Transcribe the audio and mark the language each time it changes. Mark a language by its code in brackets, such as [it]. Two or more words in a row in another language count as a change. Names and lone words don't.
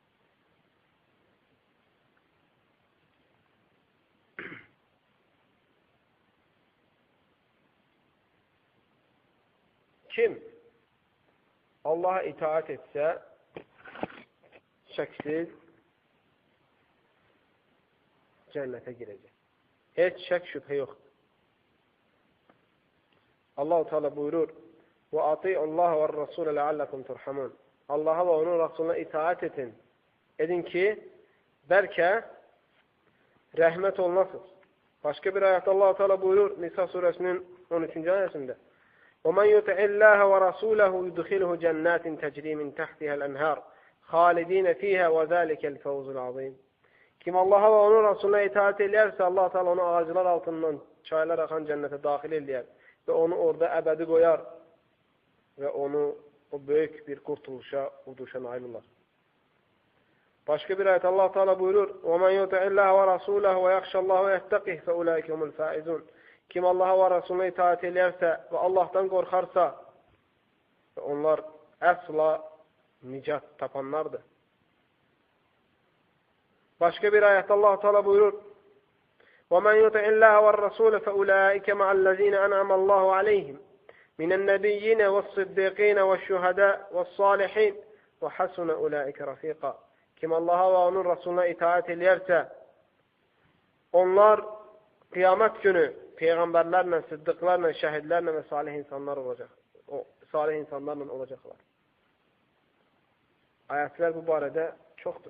[az] Kim Allah'a itaat etsə, şəksiz cənnətə girəcək. Heç şək şübhə yoxdur. Allah-u Teala buyurur, [ar] وَاَطِيعُ اللّٰهَ وَالرَّسُولَ لَعَلَّكُمْ تُرْحَمُونَ [az] Allah'a və onun Rasuluna itaat edin. Edin ki, bəlkə rəhmət olunasınız. Başqa bir ayətdə Allah-u Teala buyurur, Nisa surəsinin 13-cü ayəsində, [ar] وَمَنْ يُطِعِ اللّٰهَ وَرَسُولَهُ يُدْخِلْهُ جَنَّاتٍ تَجْرِي مِنْ تَحْتِهَا الْأَنْهَارِ خَالِد۪ينَ ف۪يهَا وَذَٰلِكَ الْفَوْزُ الْعَظِيمِ [az] Kim Allah'a və onun Rasuluna itaat edərsə, Allah-u Teala onu ağaclar altından çaylar axan cənnətə daxil edər və onu orada əbədi qoyar və onu o böyük bir qurtuluşa, uduşa nail olar. Başqa bir ayət Allah-u Teala buyurur, [ar] وَمَنْ يُطِعِ اللّٰهَ وَرَسُولَهُ وَيَخْشَ اللّٰهُ وَيَتَّقِهِ فَأُولَٰئِكَ هُمُ الْفَائِزُونَ [az] Kim Allah'a və Rasuluna itaat edərsə və Allahdan qorxarsa, onlar əsla nicat tapanlardır. Başqa bir ayətdə Allah-u Teala buyurur, [ar] وَمَنْ يُطِعِ اللّٰهَ وَالرَّسُولَ فَأُولَٰئِكَ مَعَ الَّذ۪ينَ أَنْعَمَ اللّٰهُ عَلَيْهِمْ مِنَ النَّبِيِّينَ وَالصِّدِّيقِينَ وَالشُّهَدَاءِ وَالصَّالِحِينَ وَحَسُنَ أُولَٰئِكَ رَف۪يقًا. [tr] Kim Allah'a ve onun Resulüne itaat ederse, onlar kıyamet günü peygamberlerle, sıddıklarla, şehitlerle ve salih insanlar olacak. O salih insanlarla olacaklar. [az] Ayetler bu barədə çoxdur.